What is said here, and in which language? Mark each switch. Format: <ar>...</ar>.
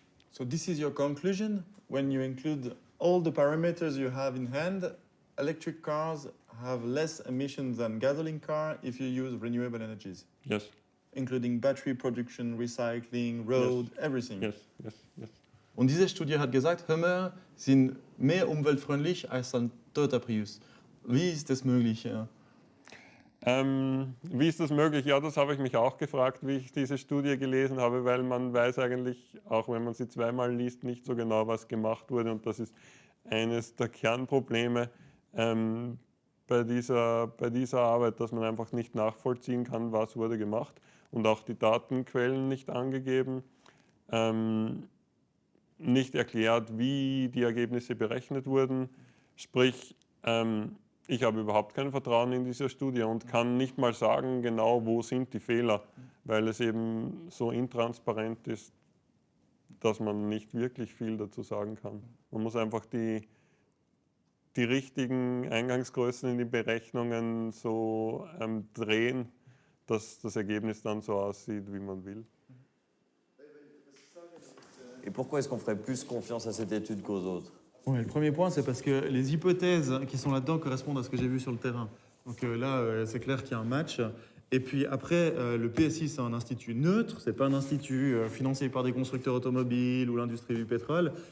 <en>So this is your conclusion? When you include all the parameters you have in hand, electric cars have less emissions than gasoline car if you use renewable energies? Yes. Including battery production, recycling, road, everything? Yes, yes, yes.</en> <de>Und diese Studie hat gesagt, Hummer sind mehr umweltfreundlich als ein toter Prius. Wie ist das möglich? Ja? Wie ist das möglich? Ja, das habe ich mich auch gefragt, wie ich diese Studie gelesen habe, weil man weiß eigentlich, auch wenn man sie zweimal liest, nicht so genau, was gemacht wurde. Und das ist eines der Kernprobleme bei dieser Arbeit, dass man einfach nicht nachvollziehen kann, was wurde gemacht, und auch die Datenquellen nicht angegeben, nicht erklärt, wie die Ergebnisse berechnet wurden. Sprich, ich habe überhaupt kein Vertrauen in diese Studie und kann nicht mal sagen, genau wo sind die Fehler, weil es eben so intransparent ist, dass man nicht wirklich viel dazu sagen kann. Man muss einfach die richtigen Eingangsgrößen in die Berechnungen so drehen, dass das Ergebnis dann so aussieht, wie man will.</de> <fr>Et pourquoi est-ce qu'on ferait plus confiance à cette étude qu'aux autres? Ouais, le premier point, c'est parce que les hypothèses qui sont là-dedans correspondent à ce que j'ai vu sur le terrain. Donc là, c'est clair qu'il y a un match. Et puis après, le PSI, c'est un institut neutre, c'est pas un institut financé par des constructeurs automobiles ou l'industrie du pétrole.</fr>